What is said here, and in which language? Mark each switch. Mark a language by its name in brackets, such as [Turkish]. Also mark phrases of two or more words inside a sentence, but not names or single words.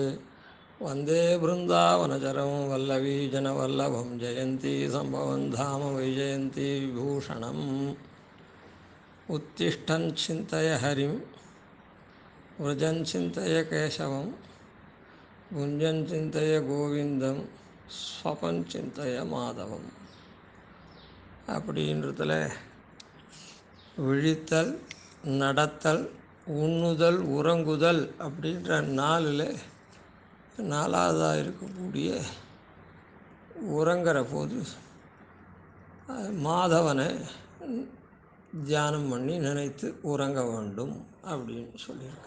[Sanskrit] वन्दे बृन्दावनचरं वल्लवीजनवल्लभं जयन्ती सम्भवं धाम वैजयन्ती विभूषणम् उत्तिष्ठन् चिन्तय हरिं व्रजन् चिन्तय केशवं भुञ्जन् चिन्तय गोविन्दं स्वपन् चिन्तय மாதவம். [Tamil] அப்படின்றதுல விழித்தல், நடத்தல், உண்ணுதல், உறங்குதல் அப்படின்ற நாலாவதாக இருக்கக்கூடிய உறங்குற போது மாதவனை தியானம் பண்ணி நினைத்து உறங்க வேண்டும் அப்படின்னு சொல்லியிருக்காங்க.